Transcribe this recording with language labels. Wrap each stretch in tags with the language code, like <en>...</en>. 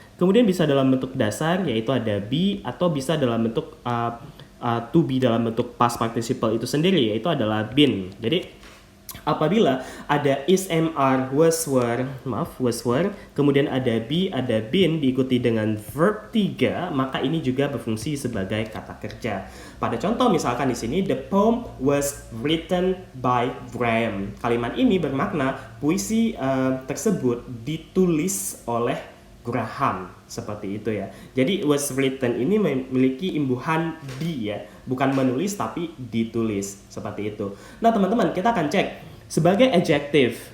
<id>Kemudian bisa dalam bentuk dasar, yaitu ada be, atau bisa dalam bentuk to be dalam bentuk past participle itu sendiri, yaitu adalah been. Jadi apabila ada is, am, are, was, were, kemudian ada be, ada been diikuti dengan verb 3, maka ini juga berfungsi sebagai kata kerja. Pada contoh misalkan di sini,</id> <en>the poem was written by Graham.</en> <id>Kalimat ini bermakna puisi tersebut ditulis oleh Graham, seperti itu ya. Jadi was written ini memiliki imbuhan di ya, bukan menulis tapi ditulis, seperti itu. Nah, teman-teman, kita akan cek sebagai adjective.</id>